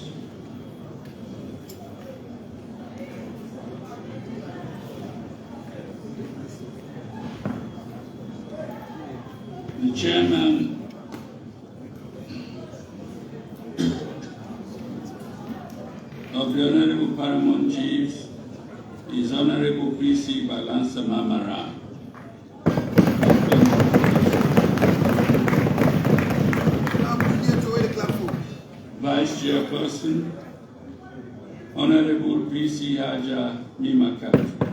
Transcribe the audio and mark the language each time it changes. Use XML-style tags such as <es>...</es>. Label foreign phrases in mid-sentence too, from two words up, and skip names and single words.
<en>The chairman of the Honorable Paramount Chiefs is Honorable P.C. Balansa Mamara. Vice Chairperson, Honorable P.C. Haja Mimakat.</en>